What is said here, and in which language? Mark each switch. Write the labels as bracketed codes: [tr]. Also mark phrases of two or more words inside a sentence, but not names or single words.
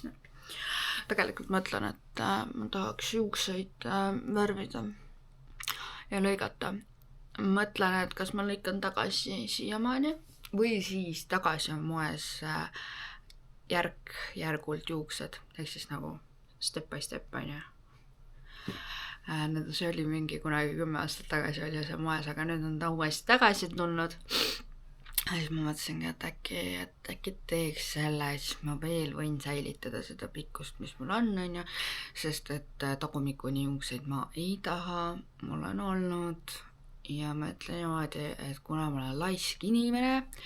[et] Tegelikult mõtlen, et ma tahaks juukseid värvida ja lõigata. Mõtlen, et kas ma lõikan tagasi siiamaani või siis tagasi on moes järgult juuksed, ehk siis nagu [en] step by step [et] on ju. See oli mingi kunagi 10 aastat tagasi oli see moes, aga nüüd on ta uuesti tagasi tulnud. Ja siis ma mõtlesingi, et äkki teeks selle, siis ma veel võin säilitada seda pikkust, mis mul on ju, sest et tagumikuni juukseid ma ei taha, mul on olnud ja ma ütlen niimoodi, et kuna ma olen laisk inimene,